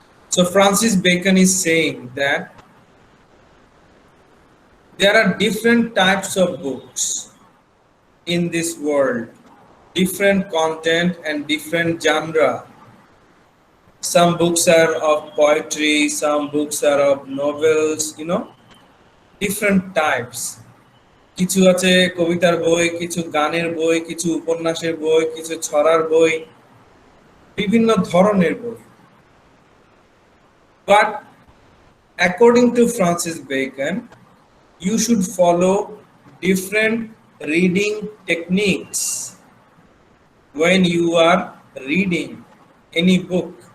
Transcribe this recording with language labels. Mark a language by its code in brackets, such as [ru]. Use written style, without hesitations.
[en] So Francis Bacon is saying that there are different types of books in this world, different content and different genre. Some books are of poetry, some books are of novels, different types. [bn] কিছু আছে কবিতার বই, কিছু গানের বই, কিছু উপন্যাসের বই, কিছু ছড়ার বই, বিভিন্ন ধরনের বই। [en] But according to Francis Bacon, you should follow different reading techniques when you are reading any book.